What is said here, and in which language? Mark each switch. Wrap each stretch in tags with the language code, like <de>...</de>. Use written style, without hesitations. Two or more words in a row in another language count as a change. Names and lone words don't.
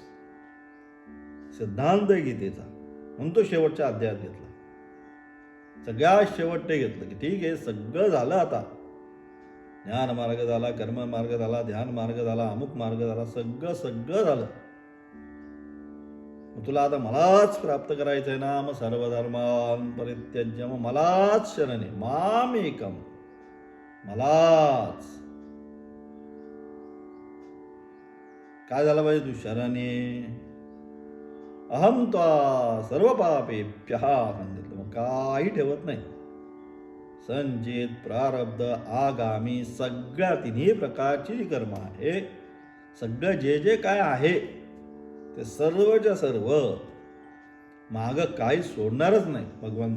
<mr>सिद्धांत गीतेचा म्हणून तो शेवटच्या अध्यायात घेतला. सगळ्यात शेवट ते घेतलं की ठीक आहे, सगळं झालं आता. ज्ञान मार्ग झाला, कर्म मार्ग झाला, ध्यान मार्ग झाला, अमुक मार्ग झाला, सगळं झालं. तुला आता मलाच प्राप्त करायचंय ना, मग</mr> <sa>सर्व धर्मान परित्यज्य,</sa> <mr>मग मलाच शरण आहे,</mr> <sa>माम एकम,</sa> <mr>मलाच. काय झालं पाहिजे, तू शरण आहे.</mr> <sa>अहम त्वा सर्व पापेभ्यः सांगितलं.</sa> <mr>मग काही ठेवत नाही. संचित, प्रारब्ध, आगामी, सगळ्या तिन्ही प्रकारची जी कर्म आहे, सगळं जे काय आहे ते सर्वच्या सर्व, माग काही सोडणारच नाही भगवंत.</mr>